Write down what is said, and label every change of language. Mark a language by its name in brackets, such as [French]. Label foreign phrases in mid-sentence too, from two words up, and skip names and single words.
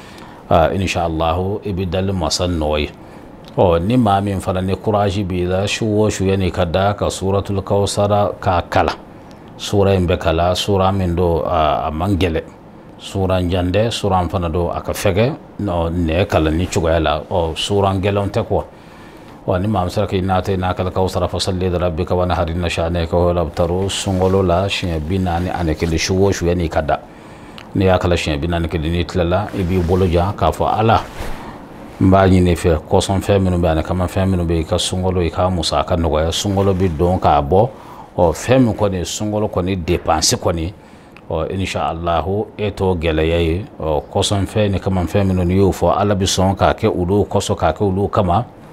[Bambara] inshallah i bɛ dali masa nɔ ye ni maa min fana ni courage b'i la su o su yanni i ka da ka suratul kawsara k'a kala sura in bɛ kala sura min don a man gɛlɛn sura jan dɛ sura fana don a ka fɛgɛ nɛ kala ni cogoya la sura gɛlɛnw tɛ kuwa ni maa min sera k'i n'a ta [Arabic] إنا الكوثر فصل لربك وانحر إن شانئك هو الأبتر [Bambara] sunkalo la siɲɛ 41 su o su yanni i ka da n'i y'a kala siɲɛ 41 n'i tilala i b'i bolo jan k'a fɔ ala n b'a ɲini fɛ kɔsɔn fɛn minnu bɛ ani kama fɛn minnu bɛ i ka sunkalo i ka musaka nɔgɔya sunkalo bɛ don k'a bɔ fɛn min kɔni sunkalo kɔni dépense kɔni inshallah e t'o gɛlɛya ye kɔsɔn fɛn ni kama fɛn minnu n'i y'o fɔ ala bɛ sɔn k'a kɛ olu kɔsɔn k'a kɛ olu kama